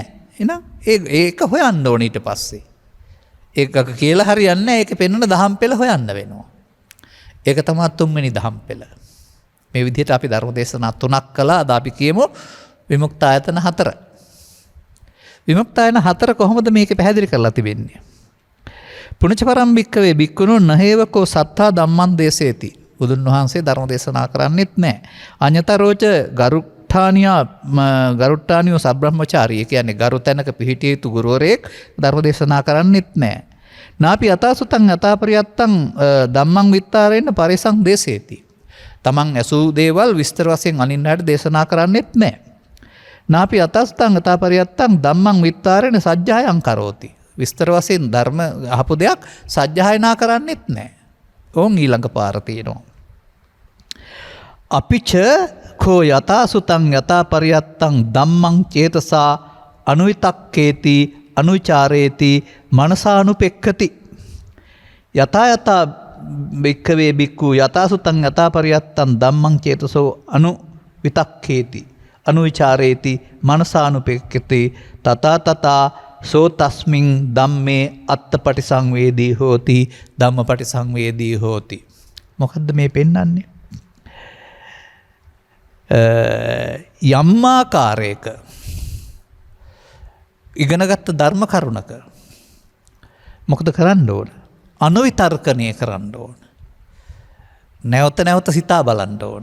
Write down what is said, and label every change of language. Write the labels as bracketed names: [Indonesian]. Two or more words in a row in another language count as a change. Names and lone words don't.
[Sinhala] එහෙනම් ඒක හොයන්න ඕන ඊට පස්සේ. ඒක කියලා හරියන්නේ නැහැ. ඒක පෙන්වන දහම් පෙළ හොයන්න වෙනවා. ඒක තමයි තුන්වෙනි දහම් පෙළ. මේ විදිහට අපි ධර්ම දේශනා 3ක් කළා. අද අපි කියමු විමුක්ත ආයතන 4. විමුක්ත ආයතන 4 කොහොමද මේක පැහැදිලි කරලා තිබෙන්නේ? [Pali] පුණජ පරම් භික්කවේ භික්ඛුනෝ නහේවකෝ සත්තා ධම්මං දේසේති. [Sinhala] බුදුන් වහන්සේ ධර්ම දේශනා කරන්නෙත් නැහැ. [Pali] අඤ්ඤතරෝච ගරුට්ටානියෝ සබ්‍රහ්මචාරී. [Sinhala] කියන්නේ ගරු තැනක පිහිටිය යුතු ගුරුවරයෙක් ධර්ම දේශනා කරන්නෙත් නැහැ. [Pali] නාපි අතාසුතං අතාපරියත්තං ධම්මං විත්තාරේන පරිසං දේසේති. [Sinhala] තමන් ඇසූ දේවල් විස්තර වශයෙන් අනින්නට දේශනා කරන්නෙත් නැහැ. [Pali] නාපි අතාසුතං අතාපරියත්තං ධම්මං විත්තාරේන සජ්ජායං කරෝති. [Sinhala] විස්තර වශයෙන් ධර්ම අහපු දෙයක් සජ්ජායනා කරන්නෙත් නැහැ. ඕන් ඊළඟ පාර තියෙනවා. [Pali] අපිච කෝ යතාසුතං යතාපරියත්තං ධම්මං චේතසා අනුවිතක්කේති අනුචාරේති මනසානුපෙක්ඛති. යතා භික්ඛවේ භික්ඛු යතාසුතං යතාපරියත්තං ධම්මං චේතසෝ අනුවිතක්කේති අනුචාරේති මනසානුපෙක්ඛති. තථා සෝ තස්මින් ධම්මේ අත්තපටිසංවේදී හෝති ධම්මපටිසංවේදී හෝති. [Sinhala] මොකද්ද මේ පෙන්වන්නේ? යම්මාකාරයක ඉගෙනගත්ත ධර්ම කරුණක මොකද කරන්න ඕන? අනුවිතර්කණය කරන්න ඕන. නැවත නැවත සිතා බලන්න ඕන.